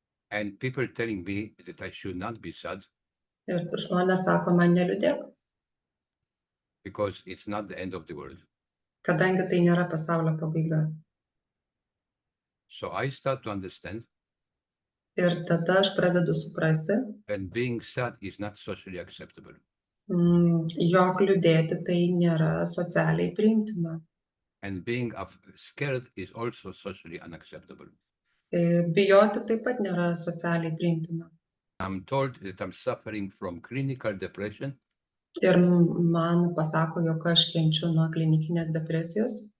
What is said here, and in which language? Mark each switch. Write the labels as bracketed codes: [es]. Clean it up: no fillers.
[en] and people telling me that I should not be sad [lt] Ir žmonės sako, man neliūdėk, [en] because it's not the end of the world. [lt] kadangi tai nėra pasaulio pabaiga. [en] So I start to understand [lt] Ir tada aš pradedu suprasti, [en] that being sad is not socially acceptable. [lt] jog liūdėti tai nėra socialiai priimtina. [en] And being scared is also socially unacceptable. [lt] Bijoti taip pat nėra socialiai priimtina. [en] I'm told that I'm suffering from clinical depression [lt] Ir man pasako, jog aš kenčiu nuo klinikinės depresijos